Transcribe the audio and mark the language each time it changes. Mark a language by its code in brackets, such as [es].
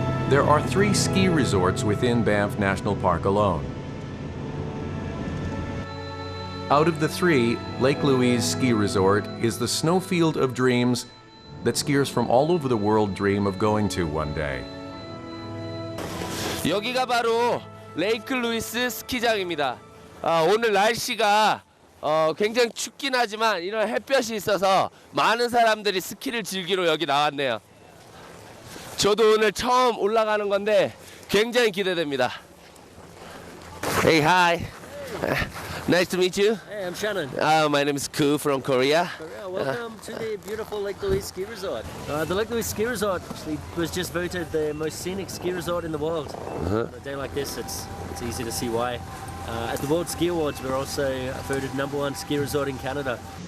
[en] There are 3 ski resorts within Banff National Park alone. Out of the 3, Lake Louise Ski Resort is the snowfield of dreams that skiers from all over the world dream of going to one day. [ko] 여기가 바로 레이크 루이스 스키장입니다. 오늘 날씨가 굉장히 춥긴 하지만 이런 햇볕이 있어서 많은 사람들이 스키를 즐기러 여기 나왔네요. 저도 오늘 처음 올라가는 건데 굉장히 기대됩니다. [en] Hey, hi. Nice to meet you. Hey, I'm Shannon. My name is Koo from Korea. Welcome to the beautiful Lake Louise Ski Resort. The Lake Louise Ski Resort actually was just voted the most scenic ski resort in the world. On a day like this, it's easy to see why. At the World Ski Awards, we're also voted #1 ski resort in Canada.